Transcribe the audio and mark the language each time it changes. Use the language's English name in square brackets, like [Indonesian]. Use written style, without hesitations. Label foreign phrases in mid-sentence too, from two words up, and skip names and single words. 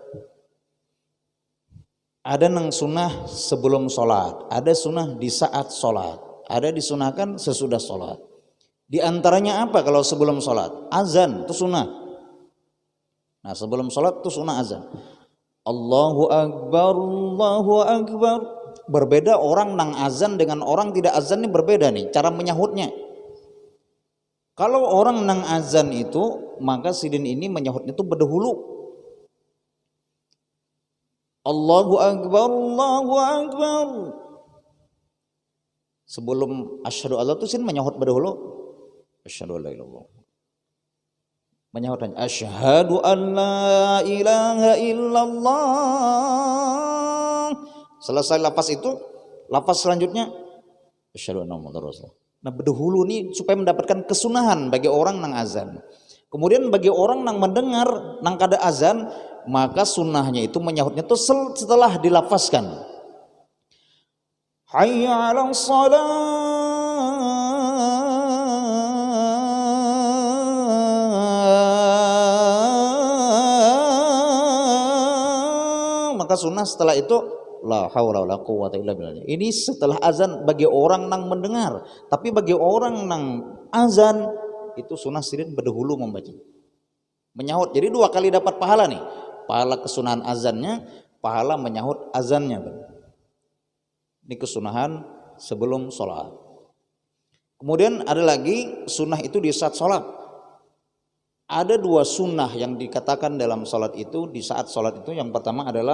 [Banjar] Ada nang sunnah sebelum sholat, ada sunnah di saat sholat, ada disunahkan sesudah sholat. Di antaranya apa kalau sebelum sholat? Azan itu sunnah. Nah, sebelum sholat itu sunnah azan. [Arabic] الله أكبر، الله أكبر. [Banjar] Berbeda orang nang azan dengan orang tidak azan ini berbeda nih cara menyahutnya. Kalau orang nang azan itu, maka sidin ini menyahutnya itu berdahulu. [Arabic] الله أكبر، الله أكبر. [Banjar] Sebelum [Arabic] أشهد ألا [Banjar] itu sin menyahut berdahulu. [Arabic] أشهد ألا إلا الله. [Banjar] Menyahutnya [Arabic] أشهد ألا إله إلا الله. [Banjar] Selesai lafaz itu, lafaz selanjutnya [Arabic] أشهد أن محمدا رسول الله. [Banjar] Nah, berdahulu nih supaya mendapatkan kesunahan bagi orang nang azan. Kemudian bagi orang nang mendengar nang kada azan, maka sunnahnya itu menyahutnya itu setelah dilafazkan. [Arabic] حي على الصلاة. [Banjar] Maka sunnah setelah itu [Arabic] لا حول ولا قوة إلا بالله. [Banjar] Ini setelah azan bagi orang nang mendengar, tapi bagi orang nang azan itu sunnah sidin berdahulu membaca. Menyahut. Jadi 2 kali dapat pahala nih. Pahala kesunahan azannya, pahala menyahut azannya. Ini kesunahan sebelum sholat. Kemudian ada lagi sunnah itu di saat sholat. Ada 2 sunnah yang dikatakan dalam sholat itu, di saat sholat itu.